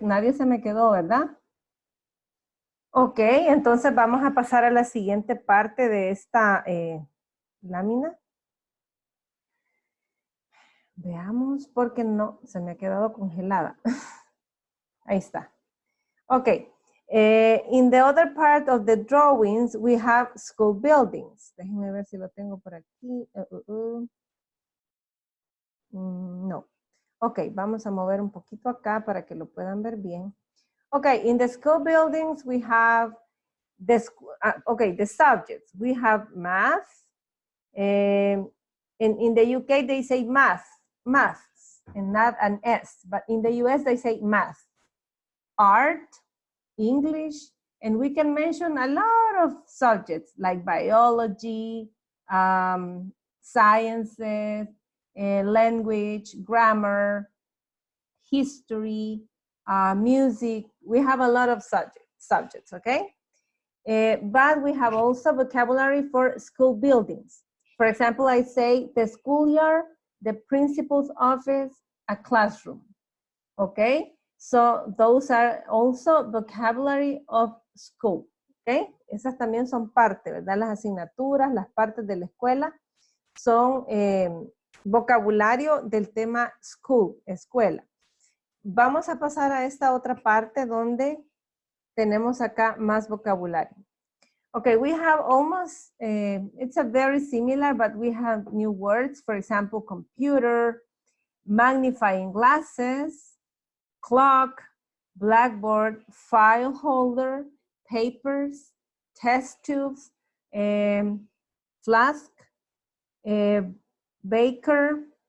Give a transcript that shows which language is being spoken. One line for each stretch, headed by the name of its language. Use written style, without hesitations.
Spanish: Nadie se me quedó, ¿verdad? Ok, entonces vamos a pasar a la siguiente parte de esta lámina. Veamos, porque no, se me ha quedado congelada. Ahí está. Ok.
English: In the other part of the drawings, we have school buildings.
Spanish: Déjenme ver si lo tengo por aquí. No. Ok, vamos a mover un poquito acá para que lo puedan ver bien.
English: Okay, in the school buildings, we have the subjects. We have math. In the UK, they say maths, and not an S. But in the US, they say math. Art, English, and we can mention a lot of subjects like biology, sciences, language, grammar, history, music. We have a lot of subjects, okay? But we have also vocabulary for school buildings. For example, I say the schoolyard, the principal's office, a classroom, okay? So those are also vocabulary of school, okay?
Spanish: Esas también son parte, ¿verdad? Las asignaturas, las partes de la escuela son vocabulario del tema school, escuela. Vamos a pasar a esta otra parte donde tenemos acá más vocabulario.
English: Okay, we have almost, it's a very similar, but we have new words. For example, computer, magnifying glasses, clock, blackboard, file holder, papers, test tubes, flask, baker.